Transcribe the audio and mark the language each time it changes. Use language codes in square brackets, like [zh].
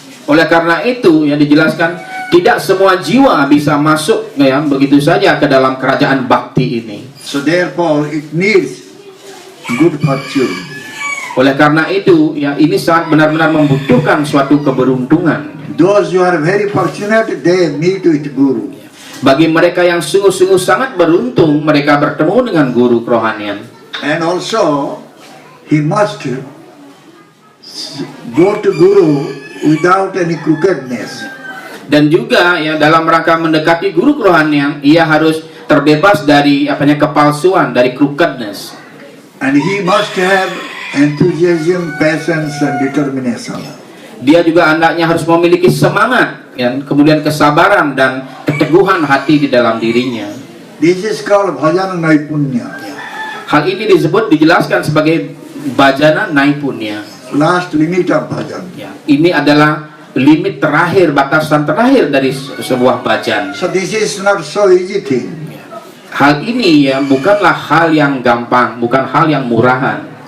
[id] Oleh karena itu yang dijelaskan tidak semua jiwa bisa masuk ya begitu saja ke dalam kerajaan bakti ini. [en] So therefore, it needs good fortune. [id] Oleh karena itu ya ini sangat benar-benar membutuhkan suatu keberuntungan. [en] Those who are very fortunate, they meet with guru. [id] Bagi mereka yang sungguh-sungguh sangat beruntung, mereka bertemu dengan guru kerohanian. [en] And also, he must go to guru without any crookedness. [id] Dan juga ya dalam rangka mendekati guru kerohanian, ia harus terbebas dari kepalsuan, dari crookedness. [en] And he must have enthusiasm, patience, and determination. [id] Dia juga hendaknya harus memiliki semangat, ya, kemudian kesabaran dan keteguhan hati di dalam dirinya. [en] This is called bhajana naipunya. [id] Hal ini dijelaskan sebagai bhajana naipunya. [en] Last limit of bhajan. [id] Ya, ini adalah limit terakhir, batasan terakhir dari sebuah bhajan. [en] So this is not so easy thing. [id] Hal ini ya bukanlah hal yang gampang, bukan hal yang murahan.